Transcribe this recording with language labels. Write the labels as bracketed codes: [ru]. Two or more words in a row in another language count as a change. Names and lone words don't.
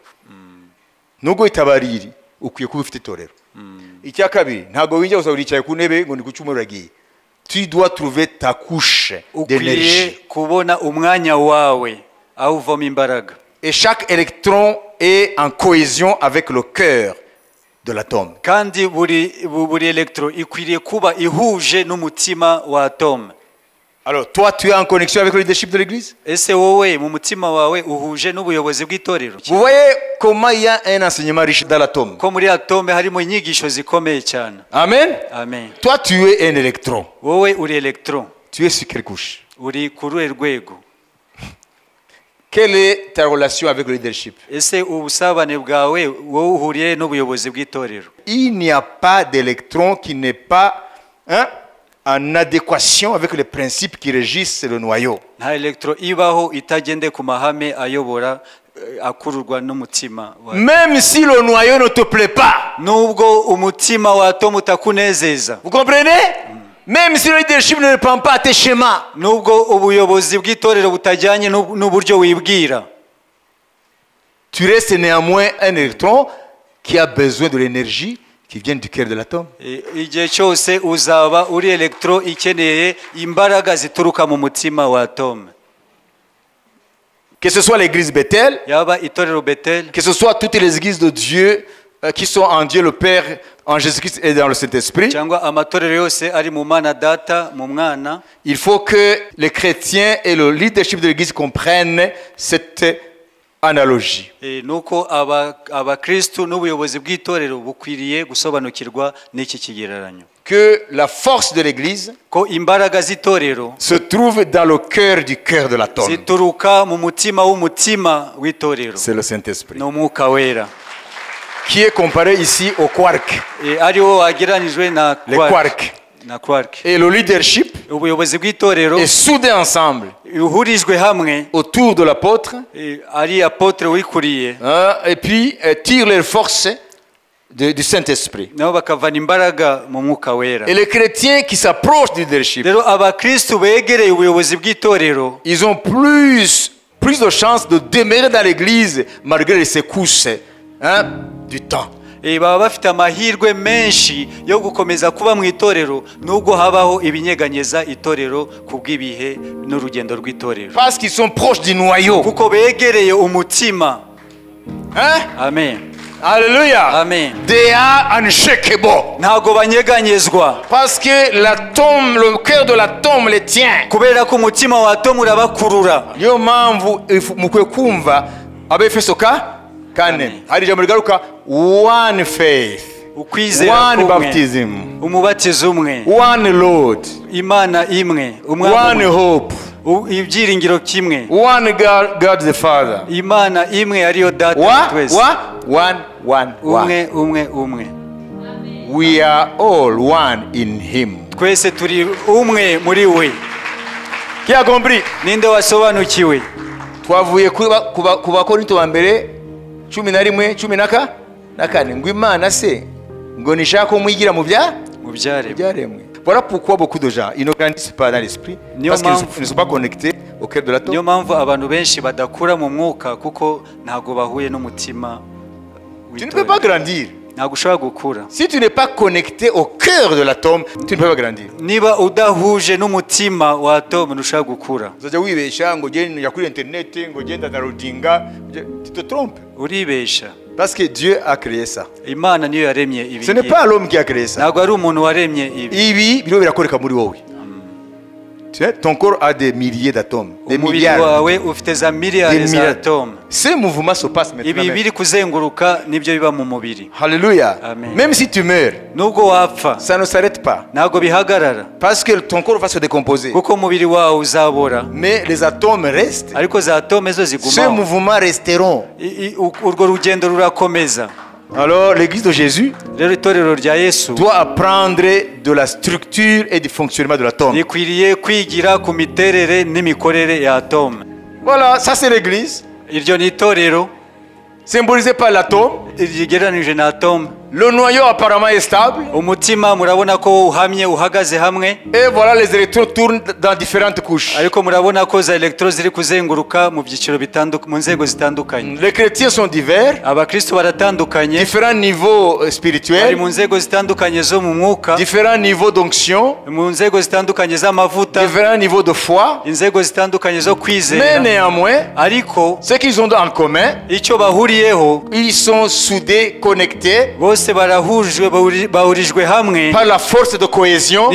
[rw] Nubwo itabariri ukwiye kuba ufite torero. Icya kabiri ntabwo winjya gusa uricaye ku ntebe ngo ni ku cyumweru uragiye. [fr] Tu dois trouver ta couche d'énergie. [rw] Ukwiye kubona umwanya wawe aho uvoma imbaraga. [fr] Et chaque électron est en cohésion avec le cœur de l'atome. [rw] Kandi buri electro ikwiriye kuba ihuje n'umutima wa atome. [fr] Alors, toi, tu es en connexion avec le leadership de l'église? [rw] Ese wowe mu mutima wawe uhuje n'ubuyobozi bw'itorero? [fr] Vous voyez comment il y a un enseignement riche dans l'atome. [rw] Ko muri atome harimo inyigisho zikomeye cyane. Amen? Amen. [fr] Toi, tu es un électron. [rw] Wowe uri electron. [fr] Tu es sur quelle couche? [rw] Uri ku ruhe rwego? [fr] Quelle est ta relation avec le leadership? [rw] Ese ubusabane bwawe wowe uhuriye n'ubuyobozi bw'itorero? [fr] Il n'y a pas d'électron qui n'est pas en adéquation avec les principes qui régissent le noyau. [rw] Nta electro ibaho itagende ku mahame ayobora akururwa n'umutima wa. [fr] Même si le noyau ne te plaît pas. [rw] Nubwo umutima wa atome utakunezeza. [fr] Vous comprenez? Même si le leadership ne répond pas à tes schémas. [rw] Nubwo ubuyobozi bw'itorero butajyanye n'uburyo wibwira. [fr] Tu restes néanmoins un électron qui a besoin de l'énergie qui vient du cœur de l'atome. [rw] Igihe cyose uzaba uri electro ikeneye imbaraga zituruka mu mutima wa atome. [fr] Que ce soit l'église Bethel, [rw] Yaba itorero Bethel, [fr] que ce soit toutes les églises de Dieu qui sont en Dieu le Père, en Jésus-Christ et dans le Saint-Esprit, [rw] cyangwa amatorero yose ari mu Mana Data mu Mwana, [fr] il faut que les chrétiens et le leadership de l'église comprennent cette analogie. [rw] nuko abakristo n'ubuyobozi bw'itorero bukwiriye gusobanukirwa n'iki kigereranyo. [fr] Que la force de l'église [rw] Ko imbaraga z'itorero [fr] se trouve dans le cœur de l'atome. [rw] zituruka mu mutima w'umutima w'itorero. [fr] C'est le Saint-Esprit. [rw] N'umwuka wera. [fr] Qui est comparé ici au quark. [rw] Ariwo wageranijwe na [fr] Les quarks. [rw] na quark. [fr] Et le leadership [rw] Ubuyobozi bw'itorero [fr] est soudé ensemble [rw] uhurijwe hamwe [fr] autour de l'apôtre, [rw] ari apotre wikuriye, [fr] et puis tire les forces du Saint-Esprit. [rw] nabo bakavana imbaraga mu mwuka wera. [fr] Et les chrétiens qui s'approchent du leadership, [rw] Rero abakristo begereye ubuyobozi bw'itorero [fr] ils ont plus de chances de demeurer dans l'église malgré les secousses du temps. [rw] baba bafite amahirwe menshi yo gukomeza kuba mu itorero nubwo habaho ibinyeganyeza itorero kubw'ibihe n'urugendo rw'itorero, [fr] Parce qu'ils sont proches du noyau. [rw] kuko begereye umutima. Amen. Alléluia. Amen. [en] They are unshakable. [rw] Ntago banyeganyezwa [fr] Parce que l'atome, le cœur de l'atome les tient. [rw] kubera ko umutima wa atomu urabakurura. Niyo mpamvu mukwiye kumva abefeso kane hari ijambo rigaruka [en] one faith, [rw] Ukwizera one kumwe, baptism, umubatizo umwe, [en] one Lord, [rw] Imana imwe, [en] one hope, [rw] ibyiringiro kimwe, [en] one God the Father. [rw] Imana imwe ariyo Data wa twese. Umwe. [en] We are all one in him. [rw] Twese turi umwe muri we. [fr] Qui a compris? [rw] Ninde wasobanukiwe? Twavuye ku Bakorinto ba mbere 11:14 ngo Imana se ngo nishaka ko mwigira mu byaremwe. [fr] Voilà pourquoi beaucoup de gens ils ne grandissent pas dans l'esprit parce qu'ils ne sont pas connectés au cœur de l'atome. [rw] Niyo mpamvu abantu benshi badakura mu mwuka kuko ntago bahuye n'umutima. [fr] Tu ne peux pas grandir. [rw] ntabwo ushobora gukura [fr] Si tu n'es pas connecté au cœur de l'atome, tu ne peux pas grandir. [rw] niba udahuje n'umutima wa atome ntushobora gukura Uzajya wibesha ngo ugende kuri internet ngo ugenda downloadinga, [fr] tu te trompes. [rw] uribesha [fr] Parce que Dieu a créé ça. [rw] imana niyo yaremye ibi [fr] Ce n'est pas l'homme qui a créé ça. [rw] ntabwo ari umuntu waremye ibi Ibi biro birakoreka muri wowe. [fr] Tu sais, ton corps a des milliers d'atomes, des [rw] umubiri [fr] milliards. [rw] wawe ufite za miliyari za atome [fr] Ces mouvements se passent maintenant. [rw] ibi [fr] même. [rw] biri kuzenguruka nibyo biba mu mubiri Alléluia. Amen. [fr] Même si tu meurs, [rw] nubwo wapfa [fr] ça ne s'arrête pas. [rw] ntabwo bihagarara [fr] Parce que ton corps va se décomposer. [rw] kuko umubiri wawe uzabora [fr] Mais les atomes restent. [rw] ariko za atome zo [fr] Ces [rw] zigumaho [fr] mouvements resteront. [rw] urwo rugendo rurakomeza [fr] Alors l'église de Jésus [rw] rero itorero rya yesu [fr] doit apprendre de la structure et du fonctionnement de l'atome. [rw] rikwiriye kwigira ku miterere n'imikorere ya atome [fr] Voilà, ça c'est l'église, [rw] iryo ni itorero [fr] symbolisée par l'atome. [rw] rigereranije na atome [fr] Le noyau apparemment est stable. [rw] umutima murabona ko uhamye uhagaze hamwe [fr] Et voilà, les électrons tournent dans différentes couches. [rw] ariko murabona ko za electro ziri kuzenguruka mu byiciro mu nzego zitandukanye [fr] Les chrétiens sont divers, [rw] abakristo baratandukanye [fr] différents niveaux [rw] bari [fr] spirituels, [rw] mu nzego zitandukanye zo mu mwuka [fr] différents niveaux d'onction, [rw] mu nzego zitandukanye z'amavuta [fr] différents niveaux de foi. [rw] inzego zitandukanye zo [fr] Mais [rw] kwizera [fr] néanmoins, [rw] ariko [fr] ce qu'ils ont en commun, [rw] icyo bahuriyeho [fr] ils sont soudés, connectés [rw] bose barahujwe bahurijwe hamwe [fr] par la force de cohésion